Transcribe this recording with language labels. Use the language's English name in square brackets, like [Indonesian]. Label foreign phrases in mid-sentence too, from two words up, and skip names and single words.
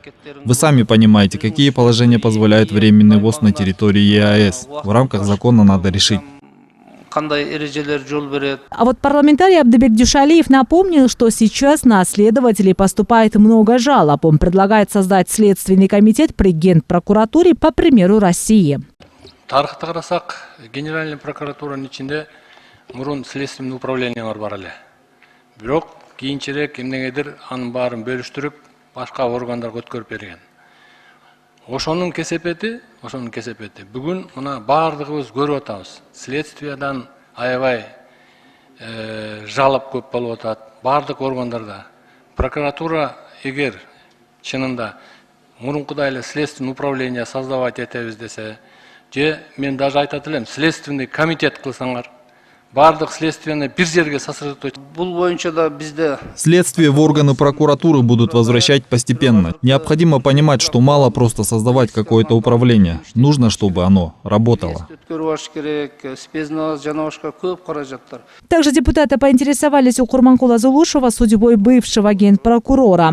[Russian] Вы сами понимаете, какие положения позволяют временный ввоз на территории ЕАЭС. В рамках закона надо решить. А вот парламентарий Абдыбек Дюшалиев напомнил, что сейчас на следователей поступает много жалоб. Он предлагает создать следственный комитет при Генпрокуратуре по примеру России. [Kyrgyz] Тарыхты карасак, Генеральная прокуратуранын ичинде мурун [Russian] следственный управление [Kyrgyz] бар эле. Бирок кийинчерээк эмнегедир анын баарын бөлүштүрүп, башка органдарга өткөрүп берген. Ошонун кесепети. Бүгүн мына баардыгыбыз көрүп атабыз. Следствиядан аябай жалап көп болуп атат. Баардык органдарда. Прокуратура эгер чынында мурункудай эле [Russian] следственный управление создавать [Kyrgyz] этебиз десе, же мен даже айтат элем, [Russian] следственный комитет [Kyrgyz] кылсаңар, баардык следствияны бир жерге сосредоточить. Бул боюнча да бизде [Russian] Следствие в органы прокуратуры будут возвращать постепенно. Необходимо понимать, что мало просто создавать какое-то управление. Нужно, чтобы оно работало. Также депутаты поинтересовались у Курманкула Зулушева судьбой бывшего генпрокурора.